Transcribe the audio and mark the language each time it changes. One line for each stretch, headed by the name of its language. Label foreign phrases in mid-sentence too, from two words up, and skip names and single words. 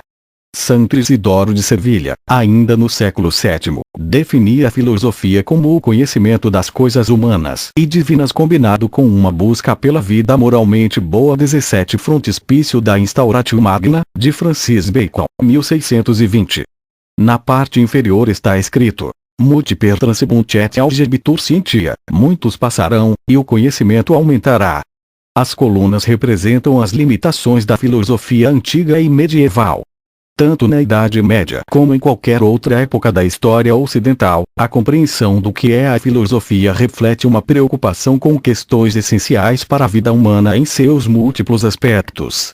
Portuguese: Santo Isidoro de Sevilha, ainda no século VII, definia a filosofia como o conhecimento das coisas humanas e divinas combinado com uma busca pela vida moralmente boa. 17. Frontispício da Instauratio Magna, de Francis Bacon, 1620. Na parte inferior está escrito:
Latin: Multiper transibunt et algebitur scientia,
Portuguese: muitos passarão, e o conhecimento aumentará. As colunas representam as limitações da filosofia antiga e medieval. Tanto na Idade Média como em qualquer outra época da história ocidental, a compreensão do que é a filosofia reflete uma preocupação com questões essenciais para a vida humana em seus múltiplos aspectos.